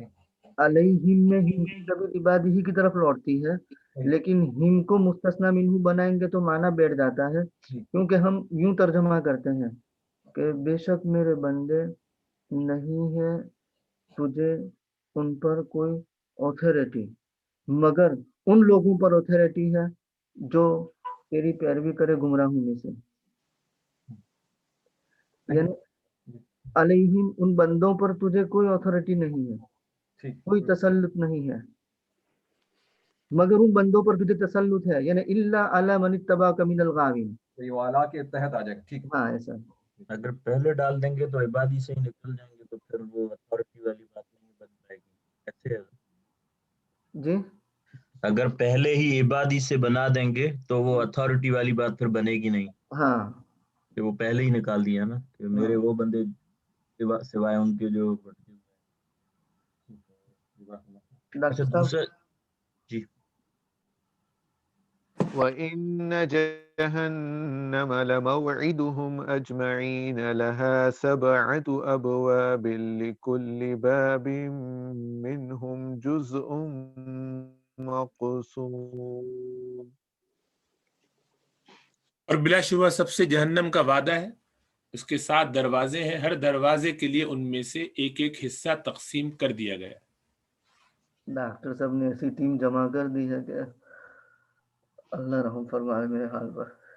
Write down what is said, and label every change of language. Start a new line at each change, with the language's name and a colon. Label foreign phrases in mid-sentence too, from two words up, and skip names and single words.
Urdu: علیہم میں ہم کبھی عبادی ہی کی طرف لوٹتی ہے، لیکن ہم کو مستثنی منہ بنائیں گے تو معنی بیٹھ جاتا ہے، کیونکہ ہم یوں ترجمہ کرتے ہیں کہ بے شک میرے بندے نہیں ہے تجھے ان پر کوئی اوتھارٹی، مگر ان لوگوں پر اوتھارٹی ہے جو تیری پیروی کرے گمراہوں میں سے. یعنی علیہم ان بندوں پر تجھے کوئی اوتھارٹی نہیں ہے، کوئی تسلط نہیں ہے، مگر ان بندوں پر تجھے تسلط ہے،
Arabic: یعنی الا علی من اتبعک من الغاوین.
Urdu: یہ والا کے تحت آ جائے گا. ٹھیک ہاں ایسا. اگر پہلے ڈال دیں گے تو عبادی سے ہی نکل جائیں گے، تو پھر وہ اتھارٹی والی بات نہیں بن پائے گی. کیسے ہے؟ جی اگر پہلے ہی عبادی سے بنا دیں گے تو وہ اتھارٹی والی بات پھر بنے گی نہیں، ہاں کہ وہ پہلے ہی نکال دیا نا کہ میرے وہ بندے سوائے ان کے جو. اچھا دوسرا جی
Arabic: وَإِنَّ جَهَنَّمَ لَمَوْعِدُهُمْ أَجْمَعِينَ لَهَا 7 أَبْوَابٍ لِكُلِّ بَابٍ مِّنْهُمْ جُزْءٌ مَّقْسُومٌ.
Urdu: اور بلا شبہ سب سے جہنم کا وعدہ ہے، اس کے 7 دروازے ہیں، ہر دروازے کے لیے ان میں سے ایک ایک حصہ تقسیم کر دیا گیا. ڈاکٹر صاحب نے ایسی ٹیم جمع کر دی ہے کہ اللہ رحم فرمائے میرے حال پر.